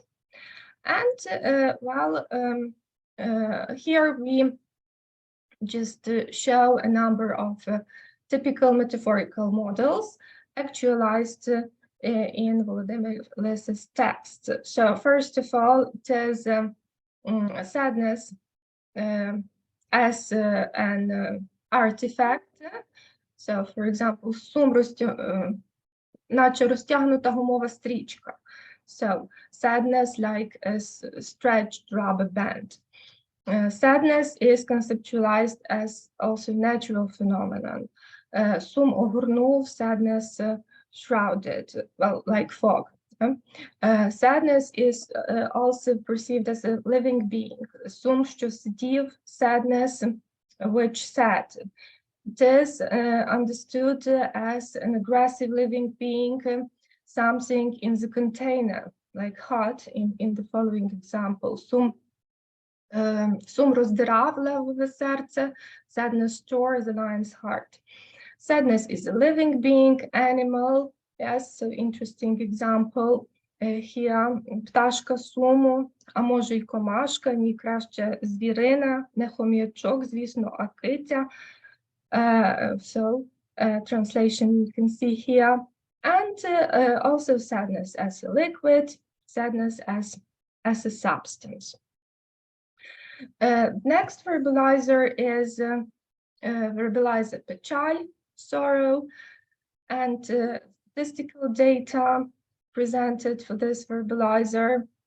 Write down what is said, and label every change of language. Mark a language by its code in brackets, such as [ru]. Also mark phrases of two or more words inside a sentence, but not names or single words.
[en] And here we just show a number of typical metaphorical models actualized in Volodymyr Lys's text. So first of all, it is sadness as an artifact. So, for example, [uk] сум наче розтягнута гумова стрічка. [en] So, sadness like a stretched rubber band. Sadness is conceptualized as also natural phenomenon. [uk] Сум огорнув, [en] sadness shrouded, well, like fog. Sadness is also perceived as a living being. [uk] Сум, що сидів, [en] sadness, which sat. It is understood as an aggressive living being, something in the container, like heart in the following example. [uk] Сум роздирав левове серце, [en] sadness tore the lion's heart. Sadness is a living being, animal. Yes, so interesting example here. [uk] Пташка суму, а може й комашка, ні краще звірина, не хом'ячок, звісно, а киця. [en] So translation you can see here. And also sadness as a liquid, sadness as a substance. Next verbalizer is verbalizer pechal, sorrow, and statistical data presented for this verbalizer.